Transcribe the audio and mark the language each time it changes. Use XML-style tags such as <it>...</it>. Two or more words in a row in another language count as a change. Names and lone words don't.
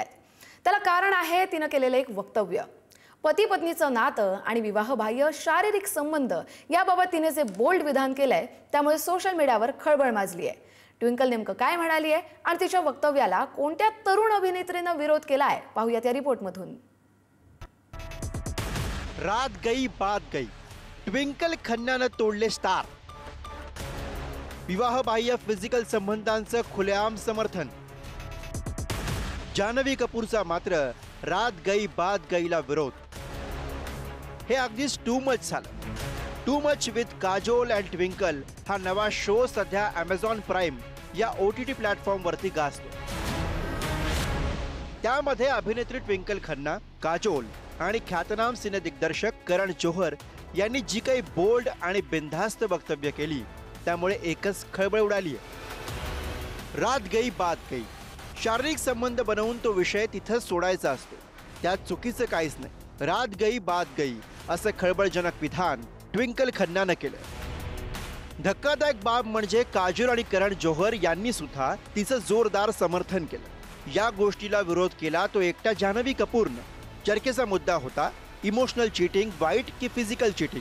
<mr>त्याला कारण आहे तिने केलेलं एक वक्तव्य। पती पत्नीचं नातं आणि विवाहबाह्य शारीरिक संबंध याबाबत तिने जे बोल्ड विधान केलंय त्यामुळे सोशल मीडियावर खळबळ माजली आहे। ट्विंकल नेमकं काय म्हणाली आहे आणि तिच्या वक्तव्याला कोणत्या तरुण अभिनेत्रीने विरोध केलाय पाहूया त्या रिपोर्टमधून।</mr> <hi>रात गई बात गई,</hi> <mr>ट्विंकल खन्नानं तोडले स्टार। विवाहबाह्य फिजिकल संबंधांचं खुलेआम समर्थन। जान्हवी कपूरचा मात्र</mr> <hi>रात गई बात गईला</hi> <mr>विरोध। हे अगदीच</mr> <en>too much</en> <mr>झालं। टू मच विथ काजोल अँड ट्विंकल हा नवा शो सध्या Amazon प्राइम या OTT प्लॅटफॉर्मवरती गाजतो। त्यामध्ये अभिनेत्री ट्विंकल खन्ना, काजोल आणि ख्यातनाम सिने दिग्दर्शक करण जोहर यांनी जी काही बोल्ड आणि बिनधास्त वक्तव्य केली त्यामुळे एकच खळबळ उडाली आहे।</mr> <hi>रात गई बात गई,</hi> <mr>शारीरिक संबंध बनवून तो विषय तिथंच सोडायचा असतो, त्यात चुकीचं काहीच नाही।</mr> <hi>रात गई बात गई</hi> <mr>असं खळबळजनक विधान ट्विंकल खन्नानं केलं। धक्कादायक बाब म्हणजे काजोल आणि करण जोहर यांनी सुद्धा तिचं जोरदार समर्थन केलं। या गोष्टीला विरोध केला तो एकटा जान्हवी कपूरनं। चर्चेचा मुद्दा होता</mr> <en>emotional cheating</en> <mr>वाईट की</mr> <en>physical cheating.</en>